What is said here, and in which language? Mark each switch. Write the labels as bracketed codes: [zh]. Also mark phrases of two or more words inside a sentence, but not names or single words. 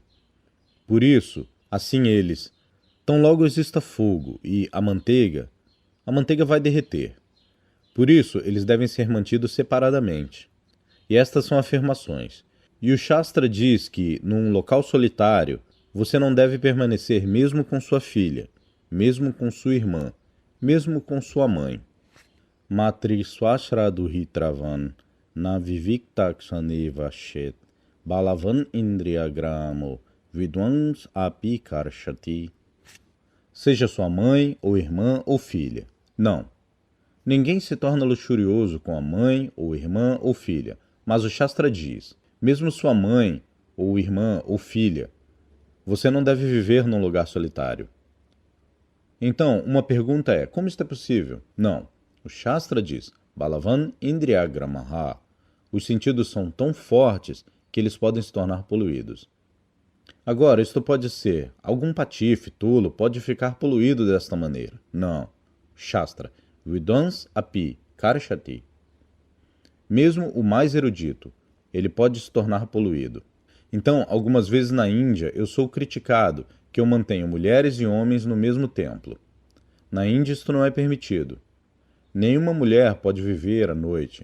[pt] Por isso, assim eles, tão logo exista fogo e a manteiga vai derreter. Por isso, eles devem ser mantidos separadamente. E estas são afirmações. E o Shastra diz que, num local solitário, você não deve permanecer mesmo com sua filha, mesmo com sua irmã, mesmo com sua mãe. [sa] Matri swashraduhitravan na viviktaksaneva shet balavan indriyagramo vidwans api karshati. [pt] Seja sua mãe, ou irmã, ou filha. Não. Ninguém se torna luxurioso com a mãe, ou irmã, ou filha. Mas o Shastra diz, mesmo sua mãe, ou irmã, ou filha, você não deve viver num lugar solitário. Então, uma pergunta é, como isto é possível? Não. O Shastra diz, [sa] Balavan Indriyagramaha. [pt] Os sentidos são tão fortes que eles podem se tornar poluídos. Agora, isto pode ser, algum patife, tolo, pode ficar poluído desta maneira. Não. Shastra, [sa] Vidwans api karshati. [pt] Mesmo o mais erudito, ele pode se tornar poluído. Então, algumas vezes na Índia, eu sou criticado que eu mantenho mulheres e homens no mesmo templo. Na Índia isto não é permitido. Nenhuma mulher pode viver à noite.